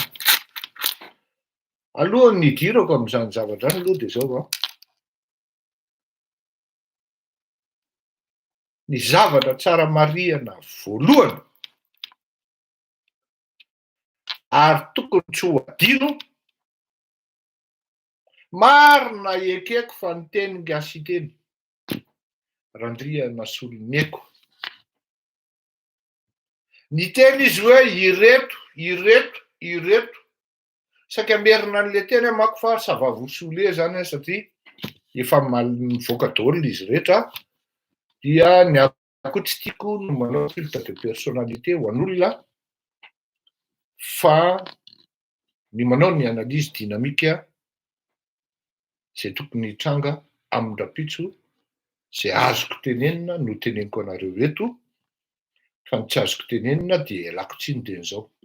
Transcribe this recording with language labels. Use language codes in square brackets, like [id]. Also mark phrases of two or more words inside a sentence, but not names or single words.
[mg] Alohan'ny nidirako amin'izany zavatra zany aloha dia zao ny zavatra tsara marihana voalohany ary tokony tsy ho adino, marina ekeko fa ny teny gasy teny Randriana Solonieko. Ny teny izy hoe ireto saika merina an'le teny manko fa [fr] ça va vous saouler [mg] zany satria efa mivoaka daholo izy rehetra, dia ny ako tsy tiako no manao [fr] culte de personnalité [mg] ho an'olona fa ny manao ny [fr] analyse dynamique [mg] zay tokony hitranga amin-drapitso zay azoko tenenina no teneniko anareo eto, fa ny tsy azoko tenenina dia ialako tsiny dian'izao.